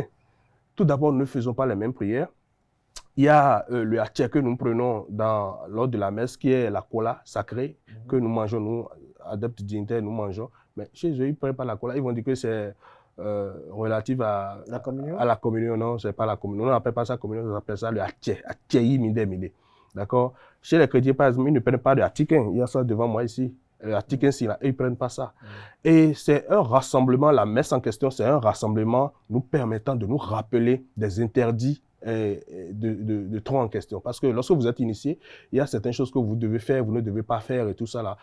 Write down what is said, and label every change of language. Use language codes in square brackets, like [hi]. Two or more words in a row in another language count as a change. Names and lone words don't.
[fr] Tout d'abord, nous ne faisons pas les mêmes prières. Il y a le hatché que nous prenons lors de la messe, qui est la cola sacrée, que nous mangeons, nous, adeptes dignitaires, nous mangeons. Mais chez eux, ils ne prennent pas la cola. Ils vont dire que c'est relatif à la communion. À la communion. Non, ce n'est pas la communion. On n'appelle pas ça communion, on appelle ça le hatché. Hatché, mide. D'accord? Chez les chrétiens, par exemple, ils ne prennent pas de hatiquin. Il y a ça devant moi ici. Le hatiquin, ils ne prennent pas ça. Et c'est un rassemblement, la messe en question, c'est un rassemblement nous permettant de nous rappeler des interdits de Tron en question. Parce que lorsque vous êtes initié, il y a certaines choses que vous devez faire, vous ne devez pas faire et tout ça là.